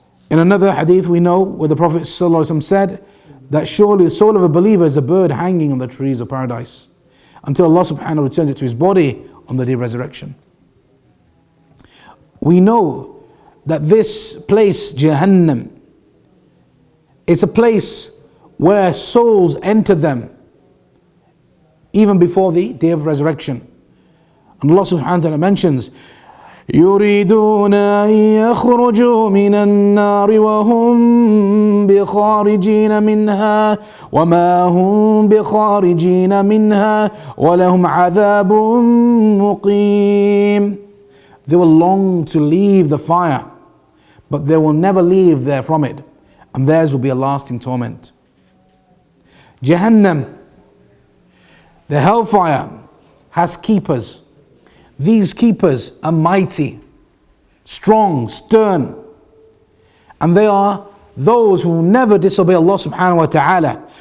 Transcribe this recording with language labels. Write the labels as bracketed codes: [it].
[en] In another hadith we know where the Prophet ﷺ said that surely the soul of a believer is a bird hanging on the trees of paradise until Allah subhanahu wa ta'ala returns it to his body on the day of resurrection. We know that this place, Jahannam, it's a place where souls enter them even before the day of resurrection. And Allah subhanahu wa ta'ala mentions, [ar] يريدون أن يخرجوا من النار وهم بخارجين منها وما هم بخارجين منها ولهم عذاب مقيم. [en] They will long to leave the fire, but they will never leave there from it, and theirs will be a lasting torment. Jahannam, the hellfire, has keepers. These keepers are mighty, strong, stern, and they are those who never disobey Allah subhanahu wa ta'ala.